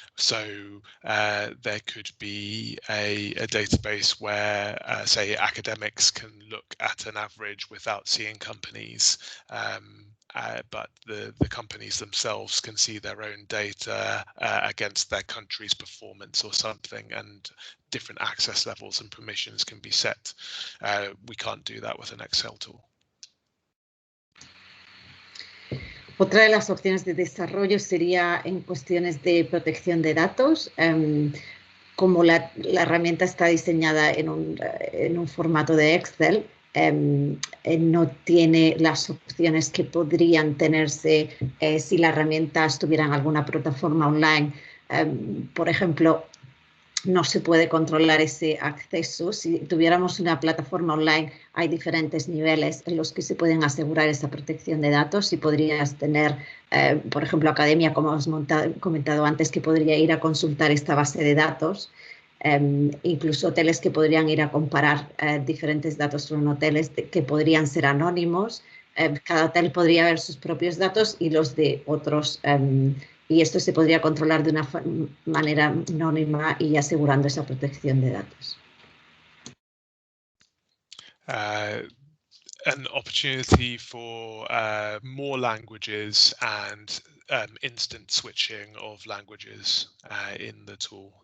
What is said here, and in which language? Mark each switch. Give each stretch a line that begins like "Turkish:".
English: So there could be a database where, say, academics can look at an average without seeing companies, but the companies themselves can see their own data against their country's performance or something, and different access levels and permissions can be set. We can't do that with an Excel tool.
Spanish: Otra de las opciones de desarrollo sería en cuestiones de protección de datos. Como la herramienta está diseñada en un formato de Excel, no tiene las opciones que podrían tenerse si la herramienta estuviera en alguna plataforma online. Por ejemplo, no se puede controlar ese acceso. Si tuviéramos una plataforma online, hay diferentes niveles en los que se pueden asegurar esa protección de datos y podrías tener, por ejemplo, academia, como hemos comentado antes, que podría ir a consultar esta base de datos, incluso hoteles que podrían ir a comparar diferentes datos sobre hoteles que podrían ser anónimos. Cada hotel podría ver sus propios datos y los de otros, y esto se podría controlar de una manera anónima y asegurando esa protección de datos.
English: An opportunity for more languages and instant switching of languages in the tool.